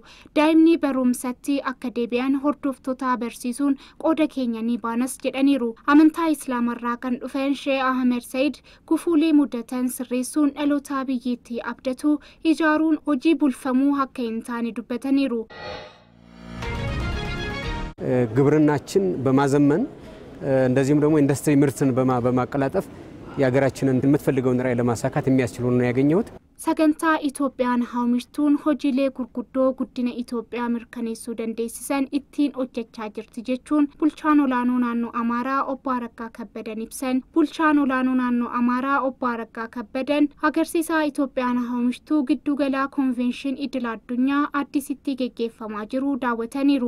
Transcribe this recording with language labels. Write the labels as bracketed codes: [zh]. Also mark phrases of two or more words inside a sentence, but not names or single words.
[om] Daa'imni barumsatti akka deebi'an hordoftoota barsiisuun qooda keenya ni baanas jedhaniiru. Amantaa Islaamarraa kan dhufan Sheekh Ahmed Said gufuulee mudatan sirreessuun dhaloota biyyattii abdatu ijaaruun hojii bulfamuu akka hin taane dubbataniiru. [am] ግብርናችን በማዘመን እንደዚህም ደግሞ ኢንዱስትሪ ምርትን በማቀላጠፍ ያገራችንን የምትፈልገውን ራዕይ ለማሳካት የሚያስችሉ ነው ያገኘሁት። [om] Sagantaa Itoophiyaan haamishtuun hojiilee gurguddoo guddina Itoophiyaa mirkaneessuu dandeessisan ittiin hojjechaa jirti jechuun bulchaan olaanoo naannoo Amaaraa obbo Araggaa Kabbadan ibsan. Bulchaan olaanoo naannoo Amaaraa obbo Araggaa Kabbadan agarsiisa Itoophiyaan haamishtuu giddugalaa konvenshin idil addunyaa addisitti geggeeffamaa jiru daawwataniiru.